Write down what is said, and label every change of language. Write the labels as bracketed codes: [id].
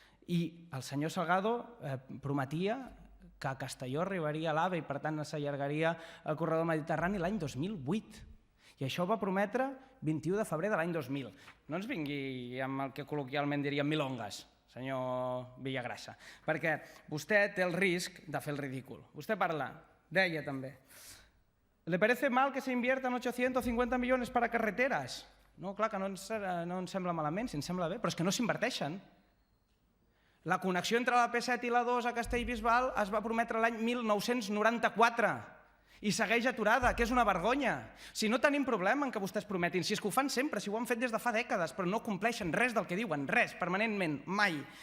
[ca] I el senyor Salgado prometia que a Castelló arribaria l'AVE i per tant s'allargaria el corredor mediterrani l'any 2008. I això ho va prometre 21 de febrer de l'any 2000. No ens vingui amb el que col·loquialment diríem milongas, senyor Villagrasa, perquè vostè té el risc de fer el ridícul. Vostè parla, deia també, [es] ¿le parece mal que se inviertan 850 millones para carreteras? [ca] No, clar que no ens sembla malament, si ens sembla bé, però és que no s'inverteixen. La connexió entre la P7 i la 2 a Castellbisbal es va prometre l'any 1994 i segueix aturada, que és una vergonya. Si no tenim problema en que vostès prometin, si és que ho fan sempre, si ho han fet des de fa dècades, però no compleixen res del que diuen, res, permanentment, mai.